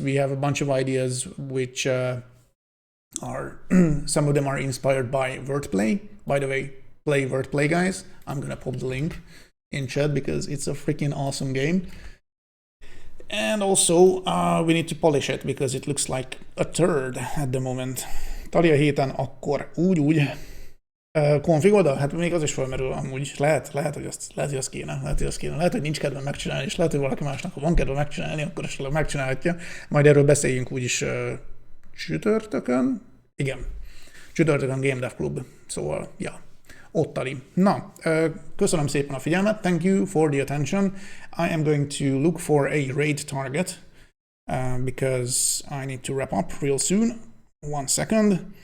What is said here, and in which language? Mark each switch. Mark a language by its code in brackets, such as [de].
[en] We have a bunch of ideas which are, some of them are inspired by Wordplay. By the way, play Wordplay, guys. I'm gonna pop the link in chat because it's a freaking awesome game. And also, we need to polish it because it looks like a turd at the moment. [hu] Tali a héten akkor úgy. Config oda? Hát még az is felmerül amúgy. Lehet, hogy azt kéne. Lehet, hogy nincs kedve megcsinálni, és lehet, hogy valaki másnak, ha van kedve megcsinálni, akkor esetleg megcsinálhatja. Majd erről beszéljünk úgyis csütörtökön. Igen. Csütörtökön Game Dev Club. Szóval, ja. Ottali. Na, köszönöm szépen a figyelmet. [en] Thank you for the attention. I am going to look for a raid target because I need to wrap up real soon. 1 second.